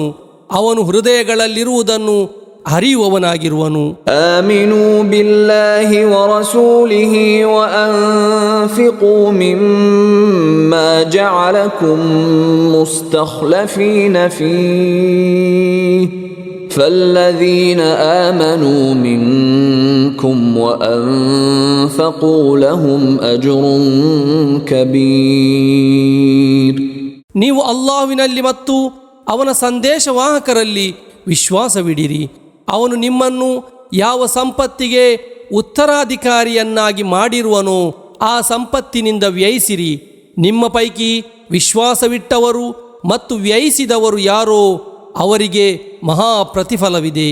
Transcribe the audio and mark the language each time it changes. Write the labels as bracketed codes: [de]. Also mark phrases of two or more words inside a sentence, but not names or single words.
[kn] ಅವನು ಹೃದಯಗಳಲ್ಲಿರುವುದನ್ನು ಅರಿಯುವವನಾಗಿರುವನು. [ar] آمنوا بالله ورسوله وأنفقوا مما جعلكم مستخلفين فيه فالذين آمنوا منكم وأنفقوا لهم أجر كبير. [kn] ನೀವು ಅಲ್ಲಾಹ್ವಿನಲ್ಲಿ ಮತ್ತು ಅವನ ಸಂದೇಶವಾಹಕರಲ್ಲಿ ವಿಶ್ವಾಸವಿಡಿರಿ. ಅವನು ನಿಮ್ಮನ್ನು ಯಾವ ಸಂಪತ್ತಿಗೆ ಉತ್ತರಾಧಿಕಾರಿಯನ್ನಾಗಿ ಮಾಡಿರುವನೋ ಆ ಸಂಪತ್ತಿನಿಂದ ವ್ಯಯಿಸಿರಿ. ನಿಮ್ಮ ಪೈಕಿ ವಿಶ್ವಾಸವಿಟ್ಟವರು ಮತ್ತು ವ್ಯಯಿಸಿದವರು ಯಾರೋ ಅವರಿಗೆ ಮಹಾ ಪ್ರತಿಫಲವಿದೆ.